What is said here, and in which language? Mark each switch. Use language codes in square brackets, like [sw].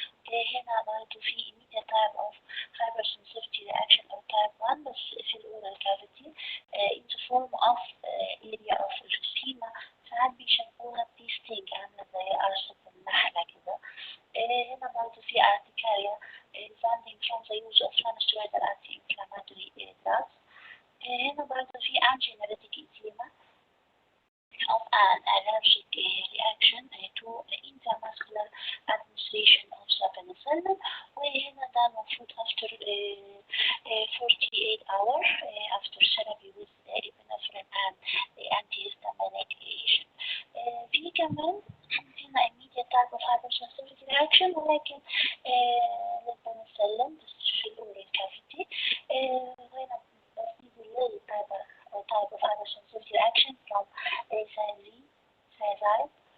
[ar] هنا برضه في [en] immediate type of hypersensitivity reaction of type 1 بس في الأورال cavity in the form of area of erythema. [ar] ساعات بيشبهوها بتيستينج عاملة زي قرصة النحلة كده. هنا برضه في [en] urticaria resulting from the use of non-steroidal anti-inflammatory drugs. [ar] هنا برضه في [en] angiolytic edema of an allergic reaction to intramuscular administration of the penicillin. [ar] وهنا ده المفروض [en] after 48 hours after therapy with epinephrine and antihistaminic agent. [ar] في كمان هنا [en] immediate type of hypersensitivity reaction [ar] ولكن للبنسلين بس في الأورال كافيتي. هنا بس [en] delay type of hypersensitivity reaction from thiazide.